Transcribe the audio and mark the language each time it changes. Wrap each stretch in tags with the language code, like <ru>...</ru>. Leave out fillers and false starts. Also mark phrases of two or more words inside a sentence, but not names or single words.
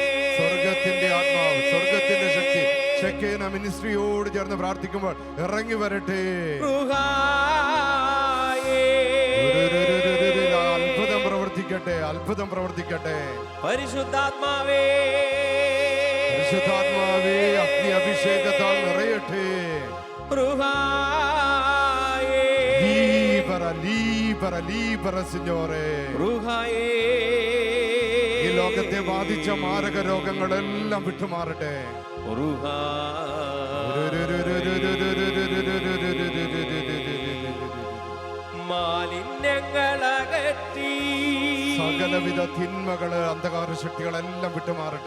<ml>സ്വർഗത്തിന്റെ ആത്മാവ്, സ്വർഗത്തിന്റെ ശക്തി ഷെക്കേന മിനിസ്ട്രിയോട് ചേർന്ന് പ്രാർത്ഥിക്കുമ്പോൾ ഇറങ്ങി വരട്ടെ. അത്ഭുതം പ്രവർത്തിക്കട്ടെ, അത്ഭുതം പ്രവർത്തിക്കട്ടെ. പരിശുദ്ധാത്മാവേ, പരിശുദ്ധാത്മാവേ, അഗ്നി അഭിഷേകത്താൽ നിറയട്ടെ.</ml> <it>Libera, libera, libera, Signore.</it> <ml>ഈ ലോകത്തെ ബാധിച്ച മാരക രോഗങ്ങളെല്ലാം വിട്ടുമാറട്ടെ. മാലിന്യങ്ങളകറ്റി സകലവിധ തിന്മകള്, അന്ധകാര ശക്തികളെല്ലാം വിട്ടുമാറട്ടെ.</ml>